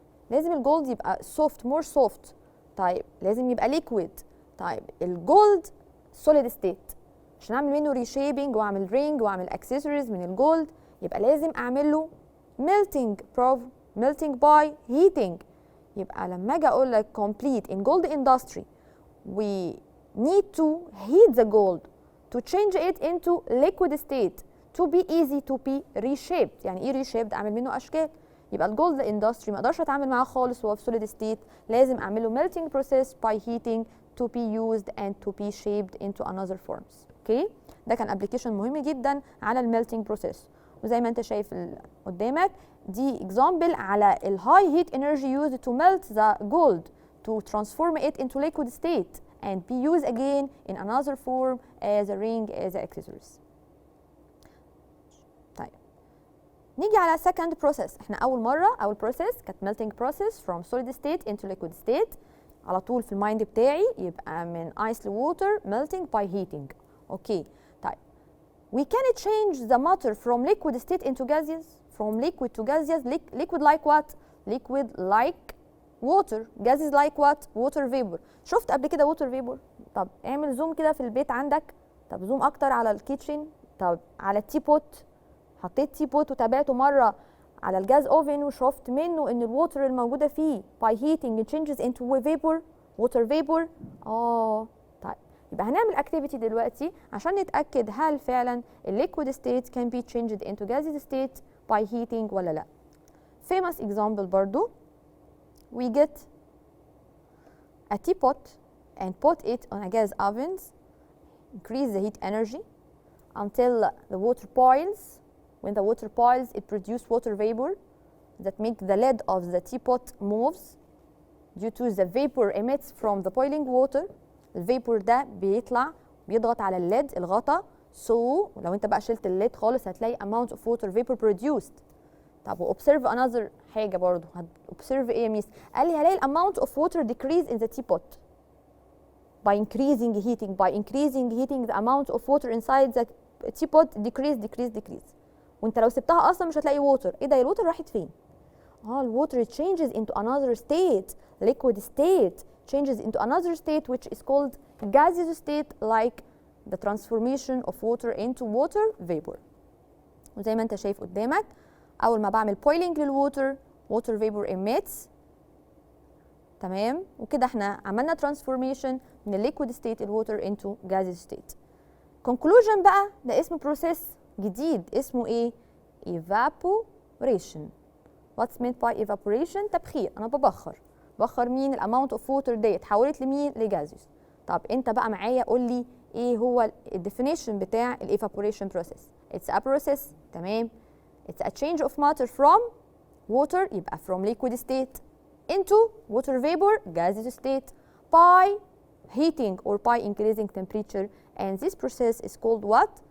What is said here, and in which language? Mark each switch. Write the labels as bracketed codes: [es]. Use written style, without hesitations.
[ar] لازم الجولد يبقى سوفت، مور سوفت. طيب لازم يبقى ليكويد. طيب الجولد سوليد ستيت، عشان اعمل منه ريشيبنج واعمل رينج واعمل اكسسوارز من الجولد يبقى لازم اعمل له ميلتنج. [en] برافو، melting by heating. يبقى لما اجي اقول لك complete in gold industry we need to heat the gold to change it into liquid state to be easy to be reshaped. [ar] يعني ايه reshaped؟ اعمل منه اشكال. [en] يبقى الجولد اندستري [ar] ما اقدرش اتعامل معاه خالص وهو في [en] solid state، لازم اعمل له melting process by heating to be used and to be shaped into another forms. [ar] اوكي، ده كان ابلكيشن مهم جدا على الميلتنج بروسيس. وزي ما انت شايف قدامك دي [en] example على ال high heat energy used to melt the gold to transform it into liquid state and be used again in another form as a ring as accessories. [ar] طيب نيجي على second process. احنا اول [en] process كانت melting process from solid state into liquid state. [ar] على طول في المايند بتاعي [en] يبقى من ice to water melting by heating. Okay طيب we can change the matter from liquid state into gaseous, from liquid to gaseous. Liquid like what? Liquid like water. gases like what? water vapor. [ar] شفت قبل كده water vapor؟ طب اعمل زوم كده في البيت عندك، طب زوم اكتر على الكيتشن، طب على التي بوت. [en] حطيت teapot وتابعته مره على الجاز اوفن [ar] وشفت منه ان [en] الووتر الموجوده فيه by heating changes into vapor, water vapor. [ar] طيب يبقى هنعمل activity دلوقتي عشان نتاكد هل فعلا [en] liquid state can be changed into gaseous state by heating [ar] ولا لا. [en] famous example برضو. We get a teapot and put it on a gas oven, increase the heat energy until the water boils. When the water boils, it produces water vapor that make the lid of the teapot moves due to the vapor emits from the boiling water. [ar] الفيبور ده بيطلع بيضغط على الليد الغطا. [en] So [ar] لو انت بقى شلت الليد خالص هتلاقي [en] amount of water vapor produced. [ar] طب و observe another حاجة برضو. observe ايه يا ميس؟ قال لي هلاقي [en] amount of water decrease in the teapot by increasing heating. by increasing heating the amount of water inside the teapot decrease. [ar] وانت لو سبتها اصلا مش هتلاقي ووتر. ايه ده؟ الووتر راحت فين؟ [en] الووتر changes into another state, liquid state changes into another state which is called gaseous state, like the transformation of water into water vapor. [ar] وزي ما انت شايف قدامك اول ما بعمل boiling للووتر [en] water vapor emits. [ar] تمام، وكده احنا عملنا [en] transformation من liquid state الووتر into gaseous state. [ar] conclusion بقى ده اسم process جديد اسمه ايه؟ evaporation. [en] what's meant by evaporation؟ تبخير. [ar] انا ببخر مين؟ الاماونت اوف ووتر دي اتحولت لمين؟ لجازيوس. طب انت بقى معايا قول لي ايه هو الديفينيشن بتاع الايفابوريشن بروسيس؟ اتس ا بروسيس. [en] تمام، it's a change of matter from water يبقى from liquid state into water vapor gaseous state by heating or by increasing temperature, and this process is called what?